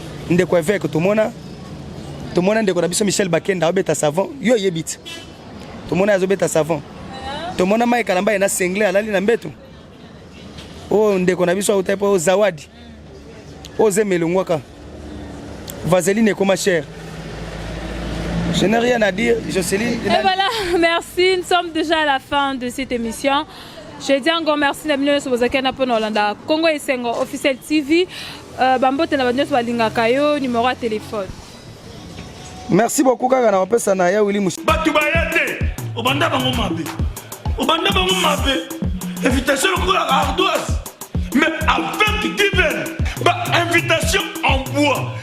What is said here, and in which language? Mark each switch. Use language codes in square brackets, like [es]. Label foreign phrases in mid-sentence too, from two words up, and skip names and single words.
[ln] Ndeko évêque, tomona. Tomona ndeko na biso Michel Bakenda, obeta savon. Yo yebi te. Tomona azobeta savon. Tomona Mike Kalamba, ye na sengle, alali na mbeto. Oh, ndeko na biso auta po Zawadi. Oze melongwaka. Vaseline ekoma cher. [fr] Je n'ai rien à dire, Jocelyne. Et voilà, merci. Nous sommes déjà à la fin de cette émission. Je dis encore merci [ln] na bino nyonso bozalaki na mpona Olanda Congo Esengo Officiel T V. Euh, bambote na bato nyonso balingaka yo, numéro ya téléphone. [fr] Merci beaucoup [ln] kaka na opesa na ya Willy Mushi. Bato baya te, obanda bango mabe. Obanda bango mabe. [fr] Invitation lokola ardoise. Mais avec Given, ba invitation en bois.